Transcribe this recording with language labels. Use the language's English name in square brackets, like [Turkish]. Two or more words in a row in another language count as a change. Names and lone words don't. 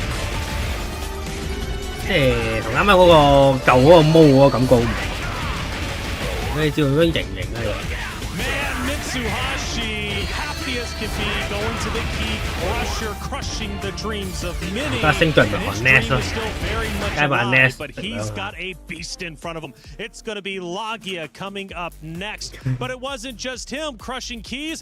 [Cantonese] 即係同啱啱嗰個舊嗰個毛嗰個感覺好唔同。呢招咁樣型啊又。 [English] Going to the key crusher, crushing the dreams of many. But he's got a beast in front of him. It's going to be Lagia coming up next. But it wasn't just him crushing keys.